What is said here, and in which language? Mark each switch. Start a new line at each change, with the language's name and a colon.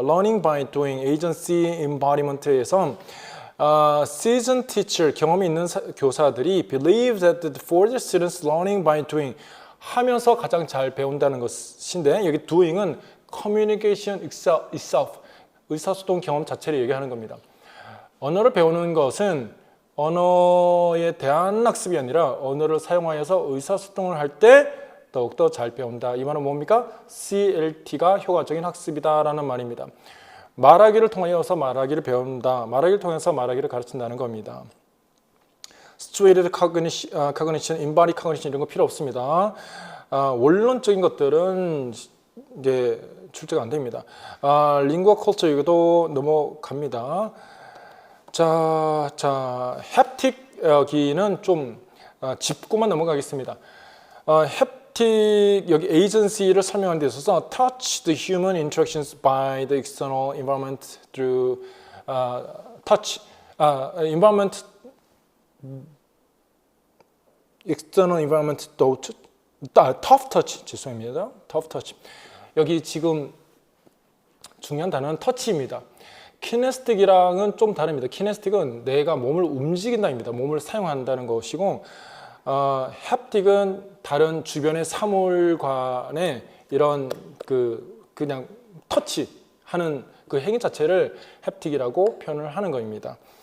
English: learning by doing agency embodiment에서 seasoned teacher
Korean: 경험이 있는 교사들이
English: believe that for the students learning by doing
Korean: 하면서 가장 잘 배운다는 것인데 여기
English: doing은 communication itself
Korean: 의사소통 경험 자체를 얘기하는 겁니다. 언어를 배우는 것은 언어에 대한 학습이 아니라 언어를 사용하여서 의사소통을 할 때 더욱더 잘 배운다. 이 말은 뭡니까? CLT가 효과적인 학습이다라는 말입니다. 말하기를 통하여서 말하기를 배운다. 말하기를 통해서 말하기를 가르친다는 겁니다.
English: Situated cognition, embodied cognition
Korean: 이런 거 필요 없습니다. 원론적인 것들은 이제 출제가 안 됩니다. lingua culture 이것도 넘어갑니다. 자, 햅틱 여기는 좀 짚고만 넘어가겠습니다. 햅틱 여기 에이전시를 설명하는 데 있어서
English: touch the human interactions by the external environment through touch environment external environment tough touch
Korean: 죄송합니다. tough touch 여기 지금 중요한 단어는 터치입니다. 키네스틱이랑은 좀 다릅니다. 키네스틱은 내가 몸을 움직인다입니다. 몸을 사용한다는 것이고 햅틱은 다른 주변의 사물간의 이런 그냥 터치하는 그 행위 자체를 햅틱이라고 표현을 하는 겁니다.